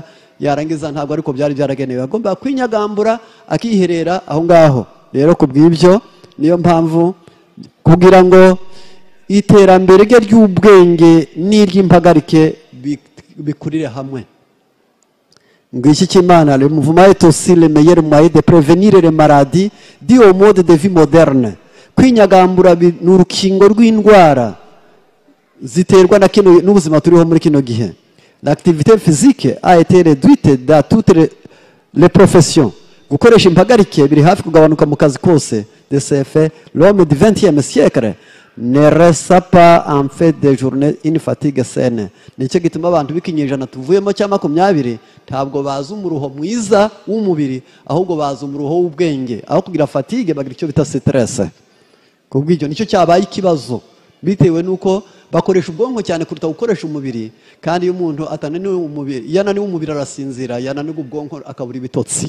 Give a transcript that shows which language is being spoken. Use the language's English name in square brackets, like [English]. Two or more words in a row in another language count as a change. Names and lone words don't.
[Kinyarwanda] Yarangiza ntabwo ariko byari byaragenewe, agomba kwinyagambura akiherera aho ngaho. Rero kubw'ibyo niyo mpamvu kugira ngo iterambere rye ry'ubwenge n'iry'impagarike bikurire hamwe. Ngiki cy'Imana, [French] le mouvement est aussi le meilleur moyen de prévenir les maladies dues au mode de vie moderne. [Kinyarwanda] Kwinyagambura ni urukingo rw'indwara ziterwa na kino n'ubuzima turiho muri kino gihe. [French] L'activité physique a été réduite dans toutes les professions. [Kinyarwanda] Gukoresha impagarike biri hafi kugabanuka mu kazi kose. [French] De ce fait, l'homme du 20e siècle ne resa pas en fait de journée une fatigue saine. [Kinyarwanda] Nicyo gituma abantu b'ikinyejana tuvuyemo cya 20 ntabwo baza umuruho mwiza w'umubiri ahubwo baza umuruho w'ubwenge aho kugira fatigue bagira icyo bita stress. Kubw'ibyo nicyo cyabaye ikibazo bitewe nuko bakoresha ubwonko cyane kuruta gukoresha umubiri, kandi iyo umuntu atananiwe umubiri, yananiwe umubiri arasinzira, yananiwe ubwonko akabura ibitotsi.